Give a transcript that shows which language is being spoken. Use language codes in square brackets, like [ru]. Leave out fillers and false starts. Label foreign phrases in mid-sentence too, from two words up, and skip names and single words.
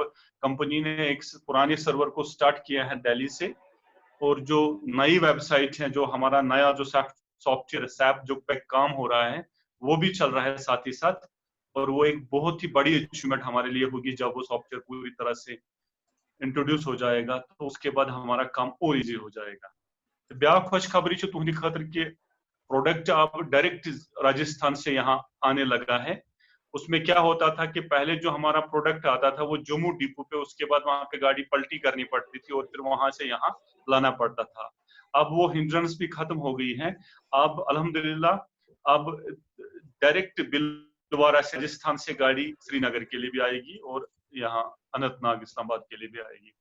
[ur] کمپنی نے ایک پرانے سرور کو سٹارٹ کیا ہے دہلی سے, اور جو نئی ویب سائٹ ہے, جو ہمارا نیا جو سافٹ ویئر سیپ جو پہ کام ہو رہا ہے وہ بھی چل رہا ہے ساتھ ہی ساتھ, اور وہ ایک بہت ہی بڑی اچیومنٹ ہمارے لیے ہوگی جب وہ سافٹ ویئر پوری طرح سے انٹروڈیوس ہو جائے گا, تو اس کے بعد ہمارا کام اور ایزی ہو جائے گا. [ks] بیاکھ خوش خبری چھِ تُہنٛدِ خٲطرٕ [ur] کہ پروڈکٹ اب ڈائریکٹ راجستھان سے یہاں آنے لگا ہے. اس میں کیا ہوتا تھا کہ پہلے جو ہمارا پروڈکٹ آتا تھا وہ جموں ڈپو پہ, اس کے بعد وہاں پہ گاڑی پلٹی کرنی پڑتی تھی اور پھر وہاں سے یہاں لانا پڑتا تھا. اب وہ ہنڈرنس بھی ختم ہو گئی ہیں. اب الحمدللہ اب ڈائریکٹ بلوارا راجستھان سے گاڑی سری نگر کے لیے بھی آئے گی اور یہاں اننت ناگ اسلام آباد کے لیے بھی آئے گی.